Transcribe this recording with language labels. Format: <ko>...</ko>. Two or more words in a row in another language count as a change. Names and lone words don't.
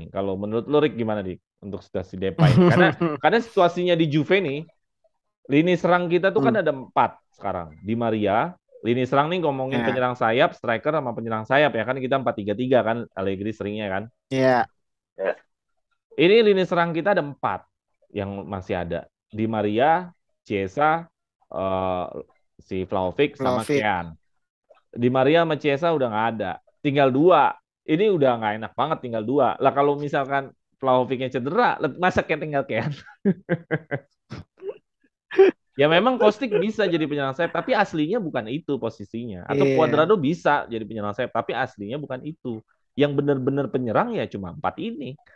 <id>Kalau menurut lo Rick gimana nih untuk situasi Depay ini? Karena situasinya di Juve nih, lini serang kita tuh kan Hmm. ada 4 sekarang. Di Maria, lini serang nih ngomongin Ya, penyerang sayap, striker sama penyerang sayap ya kan kita 4-3-3 kan Allegri seringnya kan. ya, Ya, Ini lini serang kita ada 4 yang masih ada. Di Maria, Chiesa, eh, si Vlahovic sama Vlahovic. Kean. Di Maria sama Chiesa udah nggak ada. Tinggal 2. Ini udah nggak enak banget tinggal 2. Lah kalau misalkan Vlahovicnya cedera, masa kayak tinggal Kean? Ya memang Kostik bisa jadi penyerang sayap, tapi aslinya bukan itu posisinya. Atau Iya, Cuadrado bisa jadi penyerang sayap, tapi aslinya bukan itu. Yang benar-benar penyerang ya cuma 4 ini.</id>